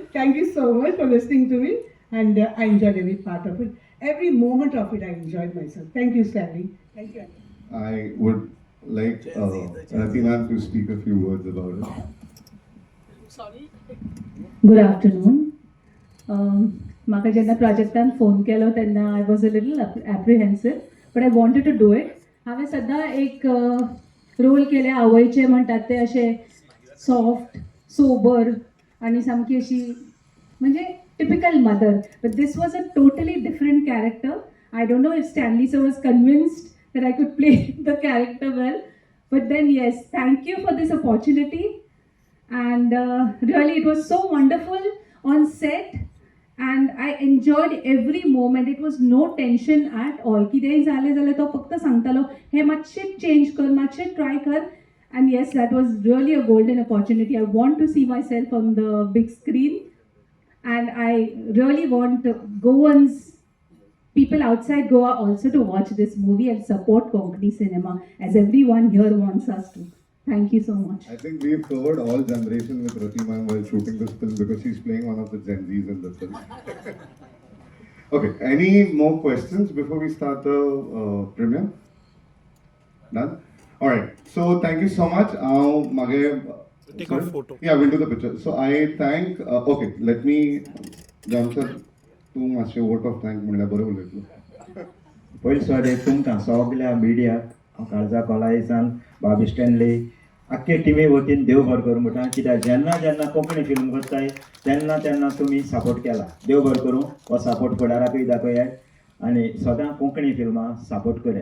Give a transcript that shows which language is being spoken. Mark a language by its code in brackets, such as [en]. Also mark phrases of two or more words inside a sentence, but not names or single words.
[en] Thank you so much for listening to me, and I enjoyed every part of it. Every moment of it, I enjoyed myself. Thank you, Stanley. Thank you. I would like Rati ma'am to speak a few words about it. Sorry. Good afternoon. [kok] म्हाका जेन्ना प्रोजेक्टान फोन केलो तेन्ना [en] I was a little apprehensive but I wanted to do it. [kok] हांवें सद्दां एक रोल केले आवयचे म्हणटात ते अशे [en] soft sober [kok] आनी सामकी अशी म्हणजे [en] typical mother. but this was a totally different character. I don't know if Stanley sir was convinced that I could play the character well. But then yes, thank you for this opportunity. And really it was so wonderful on set. And I enjoyed every moment. It was no tension at all. [kok] कितेंय जालें जाल्यार तो फक्त सांगतालो हे मातशें चेंज कर, मातशें ट्राय कर. [en] And yes, that was really a golden opportunity. I want to see myself on the big screen. And I really want Goans, people outside Goa also to watch this movie and support Konkani cinema as everyone here wants us to. Thank you so much. I think we've covered all generation with Rati ma'am while shooting this film because she's playing one of the Gen Zs in the film. Okay, any more questions before we start the premiere? None? Alright, so thank you so much. Take a photo. Yeah, we'll do the picture. So I thank, okay, let me, Jamshad, [kok] तूं मातशें [en] vote of thank [kok] म्हणल्यार बरें उलयतलो. पयलीं सुवाते तुमकां सगल्या मिडियाक काळजा कॉलायसान बाबी स्टॅनली आख्खे टिमी वतीन देव बरें करूं म्हणटा. कित्याक जेन्ना जेन्ना कोंकणी फिल्म करताय तेन्ना तेन्ना तुमी सपोर्ट केला. देव बरें करूं हो सपोर्ट फुडाराकूय दाखयात आनी सदां कोंकणी फिल्मां सपोर्ट करात.